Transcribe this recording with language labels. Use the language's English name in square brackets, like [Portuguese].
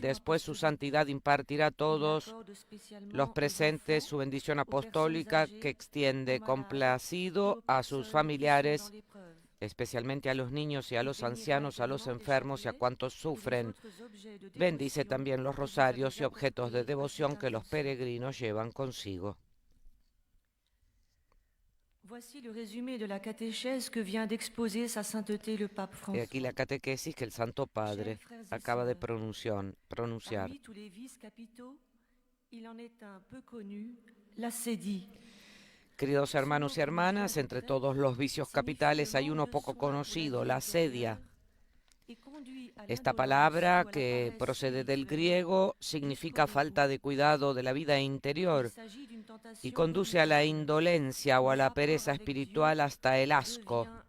[Spanish] Después su santidad impartirá a todos los presentes su bendición apostólica que extiende complacido a sus familiares, especialmente a los niños y a los ancianos, a los enfermos y a cuantos sufren. Bendice también los rosarios y objetos de devoción que los peregrinos llevan consigo. [French] Voici le résumé de la catéchèse que vient d'exposer sa sainteté le pape François. [Spanish] Y aquí la catequesis que el Santo Padre acaba de pronunciar. [French] Parmi tous les vices capitaux, il en est un peu connu, l'acédie. [Spanish] Queridos hermanos y hermanas, entre todos los vicios capitales hay uno poco conocido, la asedia. Esta palabra, que procede del griego, significa falta de cuidado de la vida interior y conduce a la indolencia o a la pereza espiritual hasta el asco.